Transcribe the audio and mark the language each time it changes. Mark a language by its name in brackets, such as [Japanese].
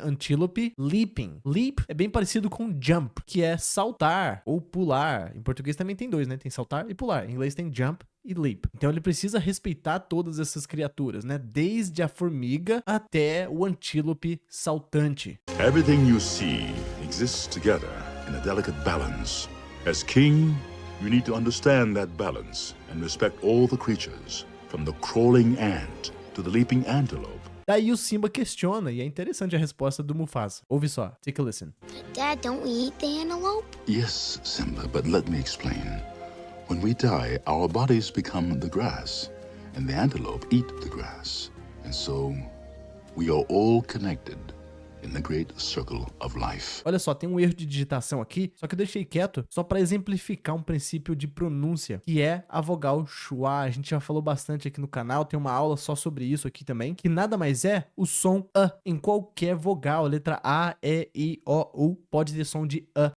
[Portuguese] Antílope, leaping. Leap é bem parecido com jump, que é saltar ou pular. Em português também tem dois, né? Tem saltar e pular. Em inglês tem jump e leap. Então ele precisa respeitar todas essas criaturas, né? Desde a formiga até o antílope saltante. [English] Everything you see exists together in a delicate balance. As king, you need to understand that balance and respect all the creatures, from the crawling ant to the leaping antelope. [Portuguese] Daí o Simba questiona, e é interessante a resposta do Mufasa. Ouve só, [English] take a listen. But Dad, don't we eat the antelope? Yes, Simba, but let me explain. When we die, our bodies become the grass, and the antelope eat the grass. And so, we are all connected in the great circle of life. [Portuguese] Olha só, tem um erro de digitação aqui, só que eu deixei quieto só para exemplificar um princípio de pronúncia, que é a vogal schwa. A gente já falou bastante aqui no canal, tem uma aula só sobre isso aqui também, que nada mais é o som a em qualquer vogal, letra A, E, I, O, U, pode ter som de a.